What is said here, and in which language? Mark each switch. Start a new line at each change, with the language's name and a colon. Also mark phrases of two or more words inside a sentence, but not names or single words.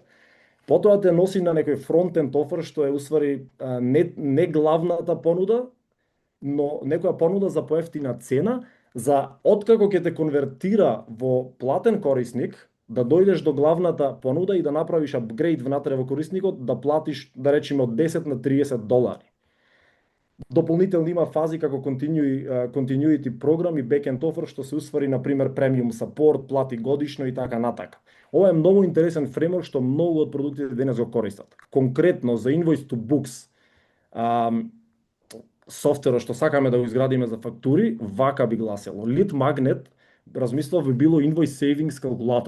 Macedonian: Потоа те носи на некој
English: frontend offer
Macedonian: што е усвари не главната понуда, но некоја понуда за поевтина цена, за откако ќе те конвертира во платен корисник, да дојдеш до главната понуда и да направиш апгрейд внатре во корисникот, да платиш, да речеме, од 10 на $30. Дополнително има фази како continuity програм и
English: backend offer
Macedonian: што се усвари на пример премиум support, плати годишно и така натака. Ова е многу интересен фреймворк што многу од продуктите денес го користат. Конкретно за Invoice to Books, софтверот што сакаме да го изградиме за фактури, вака би гласело.
English: Lead Magnet,
Macedonian: размислов би било Invoice Savings калкулатор.